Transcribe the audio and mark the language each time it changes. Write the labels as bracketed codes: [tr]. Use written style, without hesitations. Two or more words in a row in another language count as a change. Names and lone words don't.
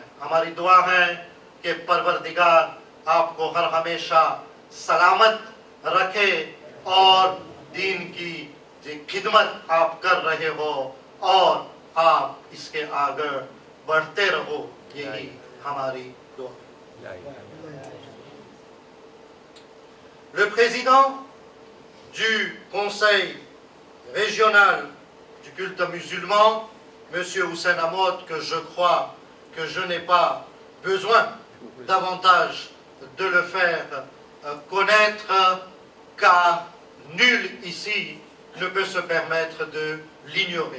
[ur] ہماری دعا ہے کہ پروردگار آپ کو ہر ہمیشہ سلامت رکھے اور دین کی جو خدمت آپ کر رہے ہو اور آپ اس کے آگے بڑھتے رہو، یہی ہماری دعا. [fr] Le président du Conseil régional du culte musulman, M. Hussein Ahmad, que je crois que je n'ai pas besoin davantage de le faire connaître, car nul ici ne peut se permettre de l'ignorer.